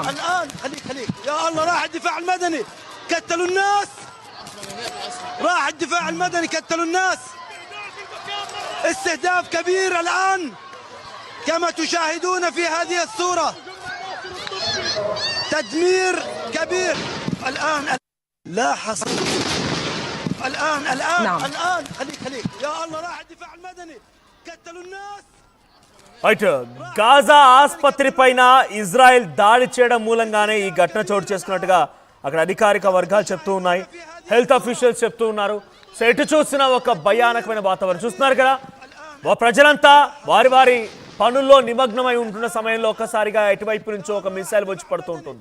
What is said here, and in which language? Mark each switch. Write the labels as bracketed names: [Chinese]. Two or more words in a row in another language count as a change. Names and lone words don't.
[Arabic] الآن خليك يا الله، راح الدفاع المدني كتلوا الناس، راح الدفاع المدني كتلوا الناس، استهداف كبير الآن كما تشاهدون في هذه الصورة، تدمير كبير الآن لا حصر الآن نعم. الآن خليك يا الله، راح الدفاع المدني كتلوا الناس. [Telugu] గాజా ఆసుపత్రి పైన ఇజ్రాయెల్ దాడి చేయడం మూలంగానే ఈ ఘటన చోటు చేసుకున్నట్టుగా అక్కడ అధికారిక వర్గాలు చెప్తూ ఉన్నాయి, [English] health officials [Telugu] చెప్తూ ఉన్నారు. సో ఎటు చూసినా ఒక భయానకమైన వాతావరణం చూస్తున్నారు కదా. ప్రజలంతా వారి వారి పనుల్లో నిమగ్నమై ఉంటున్న సమయంలో ఒక్కసారిగా ఎటువైపు నుంచో ఒక మిసైల్ వచ్చి పడుతూ ఉంటుంది.